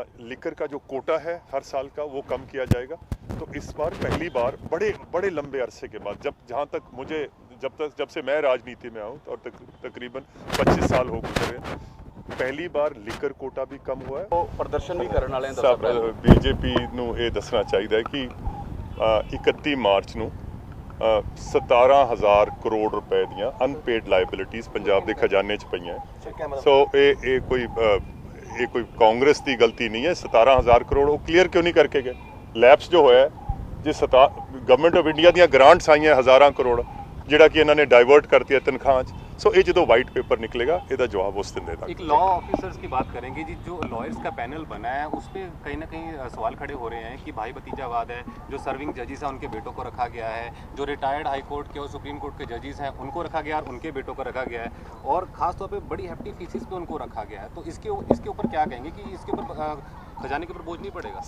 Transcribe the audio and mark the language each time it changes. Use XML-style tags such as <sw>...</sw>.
<hi>Liquor का जो कोटा है हर साल का वो कम किया जाएगा। तो इस बार पहली बार बड़े लंबे अरसे के बाद, जहाँ तक जब से मैं राजनीति में आऊँ और तकरीबन 25 साल हो गुजरे, पहली बार लिकर कोटा भी कम हुआ है। तो प्रदर्शन भी करने वाले हैं।</hi> <pa>सब बीजेपी ਨੂੰ ਇਹ ਦੱਸਣਾ ਚਾਹੀਦਾ ਹੈ ਕਿ 31 ਮਾਰਚ ਨੂੰ 17,000 ਕਰੋੜ ਰੁਪਏ ਦੀਆਂ ਅਨਪੇਡ ਲਾਇਬਿਲਿਟੀਜ਼ ਪੰਜਾਬ ਦੇ ਖਜ਼ਾਨੇ 'ਚ ਪਈਆਂ। ਸੋ ਇਹ ਕੋਈ ਕਾਂਗਰਸ ਦੀ ਗਲਤੀ ਨਹੀਂ ਹੈ। 17,000 ਕਰੋੜ ਉਹ ਕਲੀਅਰ ਕਿਉਂ ਨਹੀਂ ਕਰਕੇ ਗਏ? ਲੈਪਸ ਜੋ ਹੋਇਆ ਜੇ ਗਵਰਨਮੈਂਟ ਆਫ ਇੰਡੀਆ ਦੀਆਂ ਗ੍ਰਾਂਟਸ ਆਈਆਂ ਹਜ਼ਾਰਾਂ ਕਰੋੜ, ਜਿਹੜਾ</pa> <hi>कि इन्होंने डाइवर्ट करती है तनख्वाह। सो ये जो वाइट पेपर निकलेगा ਇਹਦਾ जवाब उस दिन देगा। एक लॉ ऑफिसर्स की बात करेंगे जी, जो लॉयर्स का पैनल बना है उस पर कहीं ना कहीं सवाल खड़े हो रहे हैं कि भाई भतीजावाद है। जो सर्विंग जजेस हैं उनके बेटों को रखा गया है, जो रिटायर्ड हाई कोर्ट के और सुप्रीम कोर्ट के जजेस हैं उनको रखा गया और उनके बेटों को रखा गया है, और खासतौर पर बड़ी हैफ्टी फीसिस पे उनको रखा गया है। तो इसके ऊपर क्या कहेंगे कि इसके ऊपर खजाने के ऊपर बोझ नहीं पड़ेगा?</hi>